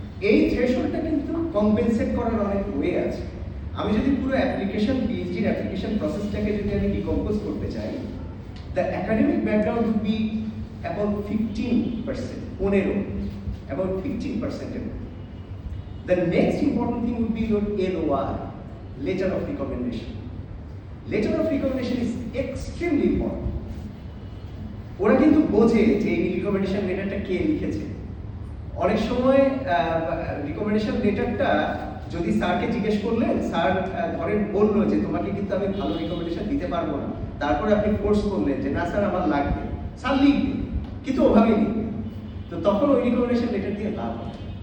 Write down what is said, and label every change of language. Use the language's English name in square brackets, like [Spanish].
[Bangla] এই থ্রেশহোল্ডটা কিন্তু কম্পেনসেট করার অনেক ওয়ে আছে। আমি যদি পুরো অ্যাপ্লিকেশন, পিএইচডির অ্যাপ্লিকেশন প্রসেসটাকে যদি আমি ডিকম্পোজ করতে চাই, [English] The academic background would be about 15%, about 15%. The next important thing would be your LOR, letter of recommendation. Letter of recommendation is extremely important. [Bangla] ওরা কিন্তু বোঝে যে এই রিকমেন্ডেশন লেটারটা কে লিখেছে। অনেক সময় রিকমেন্ডেশন লেটারটা যদি স্যারকে জিজ্ঞেস করলেন, স্যার ধরেন বললো যে তোমাকে কিন্তু আমি ভালো রিকমেন্ডেশন দিতে পারবো না, তারপরে আপনি ফোর্স করলেন যে না স্যার আমার লাগবে, স্যার লিখবে কিন্তু ওভাবেই লিখবে, তো তখন ওই রিকমেন্ডেশন লেটার দিয়ে লাভ হবে।